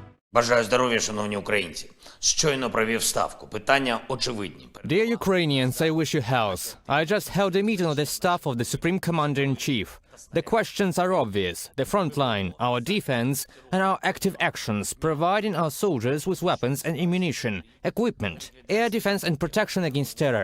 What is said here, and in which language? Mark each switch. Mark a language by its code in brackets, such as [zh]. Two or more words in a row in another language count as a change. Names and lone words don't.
[uk] Бажаю здоров'я, шановні українці. Щойно провів ставку. Питання очевидні. [en] Dear Ukrainians, I wish you health. I just held a meeting of the staff of the Supreme Commander-in-Chief. The questions are obvious: the front line, our defense, and our active actions, providing our soldiers with weapons and ammunition, equipment, air defense and protection against terror.